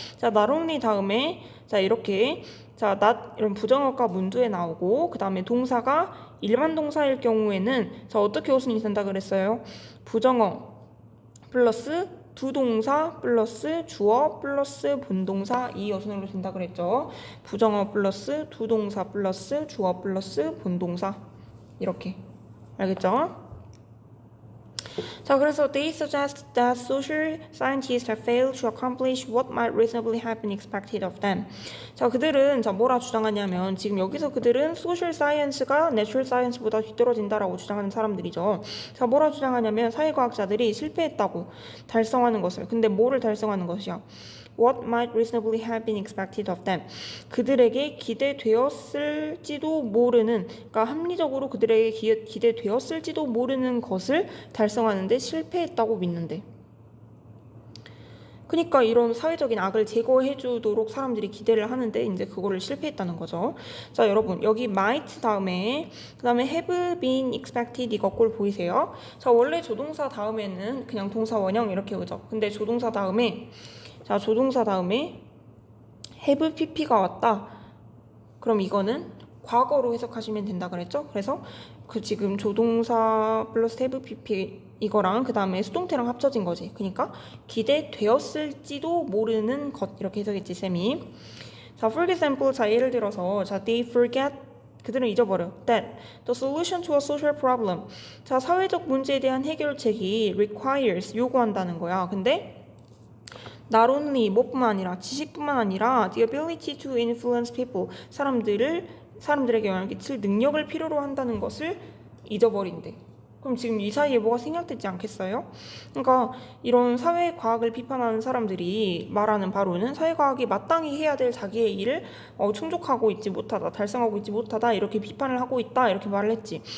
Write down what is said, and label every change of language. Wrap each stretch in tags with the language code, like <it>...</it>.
<ko>자, not only 다음에 자 이렇게 자, not 이런 부정어가 문두에 나오고 그 다음에 동사가 일반 동사일 경우에는 자 어떻게 어순이 된다 그랬어요? 부정어 플러스 두 동사 플러스 주어 플러스 본동사 이 어순으로 된다 그랬죠. 부정어 플러스 두 동사 플러스 주어 플러스 본동사 이렇게 알겠죠? 자, 그래서</ko> <en>they suggest that social scientists have failed to accomplish what might reasonably have been expected of them.</en> <ko>자, 그들은 뭐라 주장하냐면 지금 여기서 그들은 social science가 natural science보다 뒤떨어진다라고 주장하는 사람들이죠. 자, 뭐라 주장하냐면 사회과학자들이 실패했다고 달성하는 것을. 근데 뭐를 달성하는 것이야?</ko> <en>What might reasonably have been expected of them.</en> <ko>그들에게 기대되었을지도 모르는, 그러니까 합리적으로 그들에게 기대되었을지도 모르는 것을 달성하는데 실패했다고 믿는데. 그러니까 이런 사회적인 악을 제거해주도록 사람들이 기대를 하는데 이제 그거를 실패했다는 거죠. 자, 여러분 여기 might 다음에 그 다음에 have been expected 이거 꼴 보이세요? 자, 원래 조동사 다음에는 그냥 동사 원형 이렇게 오죠. 근데 조동사 다음에 자, 조동사 다음에 have pp가 왔다. 그럼 이거는 과거로 해석하시면 된다 그랬죠? 그래서 그 지금 조동사 플러스 have pp 이거랑 그 다음에 수동태랑 합쳐진 거지. 그러니까 기대되었을지도 모르는 것 이렇게 해석했지 쌤이. 자,</ko> <en>for example</en> <ko>자 예를 들어서 자</ko> <en>they forget</en> <ko>그들은 잊어버려.</ko> <en>That the solution to a social problem</en> <ko>자 사회적 문제에 대한 해결책이</ko> <en>requires</en> <ko>요구한다는 거야. 근데</ko> <en>not only</en> <ko>뭐뿐만 아니라 지식뿐만 아니라</ko> <en>the ability to influence people</en> <ko>사람들에게 영향을 끼칠 능력을 필요로 한다는 것을 잊어버린대. 그럼 지금 이 사이에 뭐가 생략되지 않겠어요? 그러니까 이런 사회과학을 비판하는 사람들이 말하는 바로는 사회과학이 마땅히 해야 될 자기의 일을 충족하고 있지 못하다, 달성하고 있지 못하다 이렇게 비판을 하고 있다 이렇게 말을 했지.</ko>